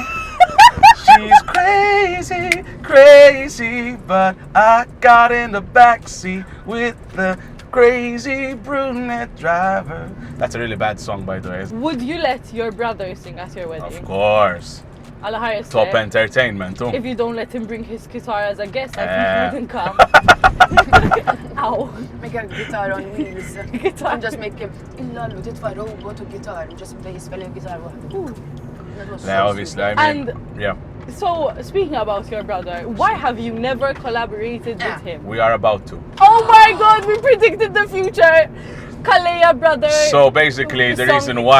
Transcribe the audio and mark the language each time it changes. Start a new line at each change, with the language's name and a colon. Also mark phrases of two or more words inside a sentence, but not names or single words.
English: She's crazy, crazy, but I got in the backseat with the crazy brunette driver. That's a really bad song, by the way. Would you let your brother sing at your Of wedding? course. I'll hire Top Sarah. entertainment, too. If you don't let him bring his guitar as a guest, I think he wouldn't come. Ow. Make a guitar on wheels. Guitar. And just make him
Maltese: illallu titfa' robot u guitar
English: and just play spell guitar waħdu. That was so Yeah, obviously, I mean, And- yeah, So, speaking about your brother, why have you never collaborated Yeah. with him? we are about to. Oh my god, we predicted the future! Kalea brother! So basically, the Song- reason why